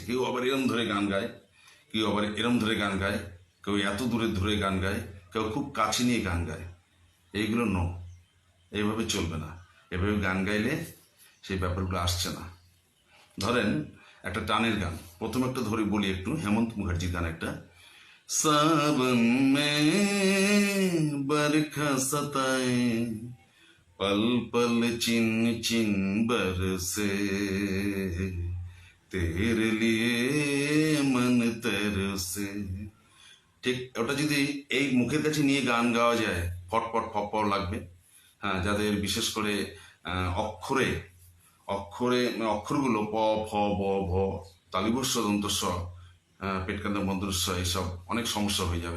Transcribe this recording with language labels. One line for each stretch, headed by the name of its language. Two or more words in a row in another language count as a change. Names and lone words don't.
Bangla: কেউ আবার এরম ধরে গান গায়, কেউ আবার এরম ধরে গান গায়, কেউ এত দূরে ধরে গান গায়, কেউ খুব কাছে নিয়ে গান গায়। এইগুলো নো, এইভাবে চলবে না। এভাবে গান গাইলে সেই ব্যাপারগুলো আসছে না। ধরেন একটা টানের গান, প্রথম একটা ধরে বলি একটু, হেমন্ত মুখার্জির গান একটা।
Hindi: सावन में बरखा सताए, पल पल चिन चिन बरसे, तेरे लिए मन तरसे।
Bangla: ঠিক ওটা যদি এই মুখের কাছে নিয়ে গান গাওয়া যায়, ফটফট ফটফট লাগবে। হ্যাঁ, যাদের বিশেষ করে অক্ষরে অক্ষরে অক্ষরগুলো প, ফ, ব, ভ, তালিবস্য, দন্তস্ব, পেটকান্দা মধ্যস্ব, এইসব অনেক সমস্যা হয়ে যাবে।